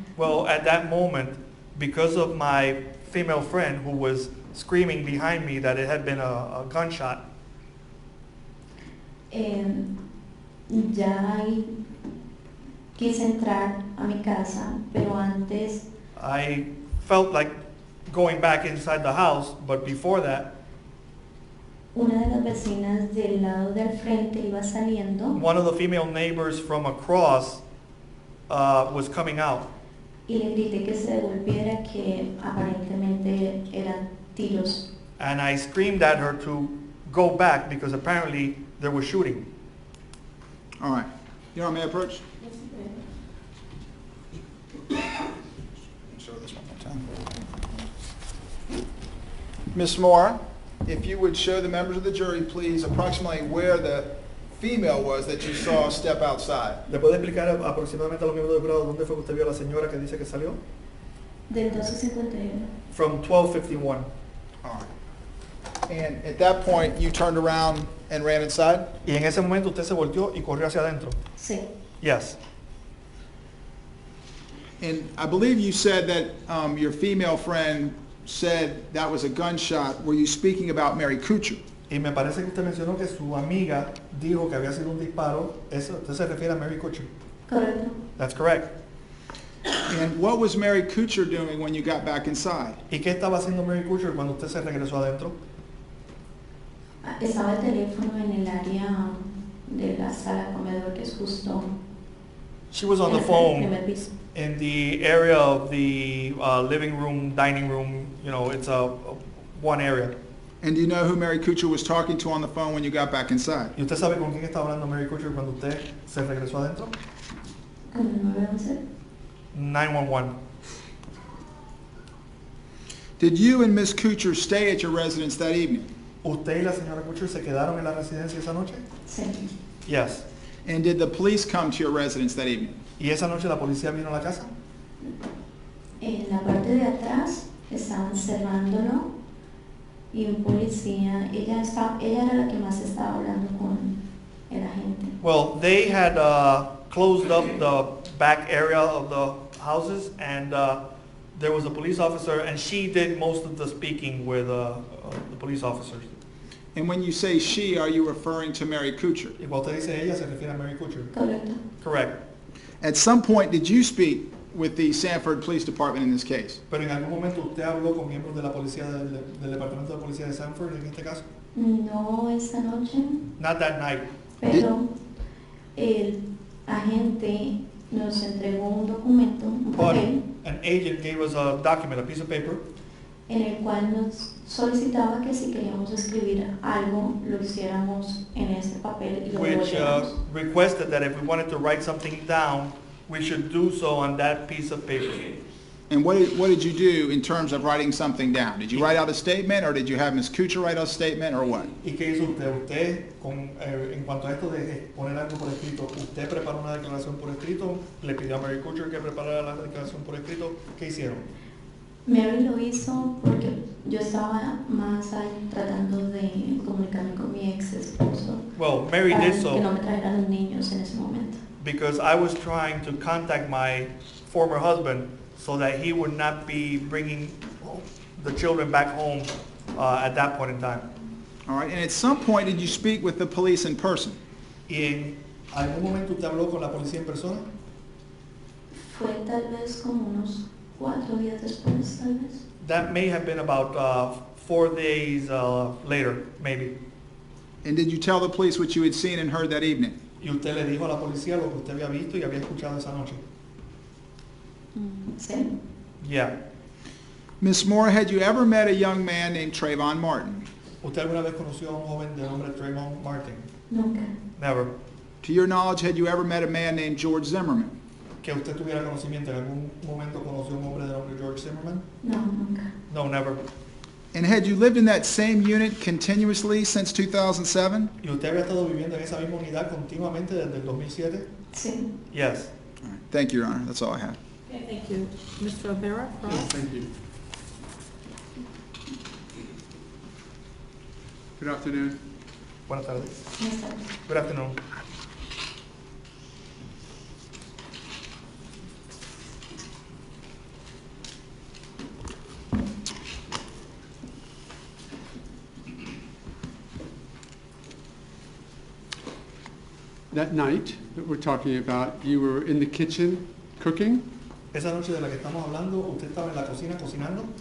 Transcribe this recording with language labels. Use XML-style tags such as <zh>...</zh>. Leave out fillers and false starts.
<en>Well, at that moment, because of my female friend who was screaming behind me that it had been a gunshot,</en> <es>Ya quise entrar a mi casa, pero antes</es> <en>I felt like going back inside the house, but before that,</en> <es>una de las vecinas del lado del frente iba saliendo</es> <en>one of the female neighbors from across was coming out.</en> <es>Y le grité que se devolviera, que aparentemente eran tiros.</es> <en>And I screamed at her to go back because apparently there was shooting. All right. Your Honor, may I approach? Show this one more time. Ms. Mora, if you would show the members of the jury, please, approximately where the female was that you saw step outside.</en> <es>¿Le puede explicar aproximadamente a los miembros del jurado dónde fue que usted vio a la señora que dice que salió? Del 1251.</es> <en>From 1251. All right. And at that point, you turned around and ran inside?</en> <es>Y en ese momento usted se volteó y corrió hacia adentro. Sí.</es> <en>Yes. And I believe you said that your female friend said that was a gunshot. Were you speaking about Mary Kuchar?</en> <es>Y me parece que usted mencionó que su amiga dijo que había sido un disparo. Eso, usted se refiere a Mary Kuchar. Correcto.</es> <en>That's correct. And what was Mary Kuchar doing when you got back inside?</en> <es>¿Y qué estaba haciendo Mary Kuchar cuando usted se regresó adentro? Estaba el teléfono en el área de la sala comedor, que es justo</es> <en>She was on</en> <es>en</es> <en>the</en> <es>el</es> <en>phone</en> <es>primer piso.</es> <en>in the area of the living room, dining room. You know, it's one area. And do you know who Mary Kuchar was talking to on the phone when you got back inside?</en> <es>¿Y usted sabe con quién estaba hablando Mary Kuchar cuando usted se regresó adentro? ¿Con el 911?</es> <en>911. Did you and Miss Kuchar stay at your residence that evening?</en> <es>¿Usted y la señora Kuchar se quedaron en la residencia esa noche? Sí.</es> <en>Yes. And did the police come to your residence that evening?</en> <es>¿Y esa noche la policía vino a la casa? En la parte de atrás estaban cerrándolo y un policía, ella era la que más estaba hablando con el agente.</es> <en>Well, they had closed up the back area of the houses, and there was a police officer, and she did most of the speaking with the police officers. And when you say she, are you referring to Mary Kuchar?</en> <es>Y cuando usted dice ella, se refiere a Mary Kuchar. Correcto.</es> <en>Correct. At some point, did you speak with the Sanford Police Department in this case?</en> <es>Pero en algún momento usted habló con miembros de la policía del departamento de policía de Sanford en este caso. No esta noche,</es> <en>Not that night.</en> <es>pero el agente nos entregó un documento, un</es> <en>But</en> <es>papel,</es> <en>an agent gave us a document, a piece of paper,</en> <es>en el cual nos solicitaba que si queríamos escribir algo, lo hiciéramos en ese papel y lo</es> <en>which</en> <es>devolviéramos.</es> <en>requested that if we wanted to write something down, we should do so on that piece of paper. And what did you do in terms of writing something down? Did you write out a statement, or did you have Ms. Kuchar write out a statement, or what?</en> <es>¿Y qué hizo usted? Usted, en cuanto a esto de poner algo por escrito, ¿usted preparó una declaración por escrito? ¿Le pidió a Mary Kuchar que preparara la declaración por escrito? ¿Qué hicieron? Mary lo hizo porque yo estaba más ahí tratando de comunicarme con mi ex esposo.</es> <en>Well, Mary</en> <es>para</es> <en>did so</en> <es>que no me trajeran los niños en ese momento.</es> <en>because I was trying to contact my former husband so that he would not be bringing the children back home at that point in time. All right, and at some point, did you speak with the police in person?</en> <es>¿Y en algún momento usted habló con la policía en persona? Fue tal vez como unos 4 días después, tal vez.</es> <en>That may have been about 4 days later, maybe. And did you tell the police what you had seen and heard that evening?</en> <es>Y usted le dijo a la policía lo que usted había visto y había escuchado esa noche. Sí.</es> <en>Yeah. Ms. Mora, had you ever met a young man named Trayvon Martin?</en> <es>¿Usted alguna vez conoció a un joven de nombre Trayvon Martin? Nunca.</es> <en>Never. To your knowledge, had you ever met a man named George Zimmerman?</en> <es>¿Que usted tuviera conocimiento, en algún momento conoció a un hombre de nombre George Zimmerman? No, nunca.</es> <en>No, never. And had you lived in that same unit continuously since 2007?</en> <es>¿Y usted había estado viviendo en esa misma unidad continuamente desde el 2007? Sí.</es> <en>Yes. All right. Thank you, Your Honor. That's all I have. Okay, thank you. Mr. O'Meara, Ross? Thank you. Good afternoon.</en> <es>Buenas tardes. Buenas tardes.</es> <en>Good afternoon. That night that we're talking about, you were in the kitchen cooking?</en> <es>Esa noche de la que estamos hablando, ¿usted estaba en la cocina cocinando?</es>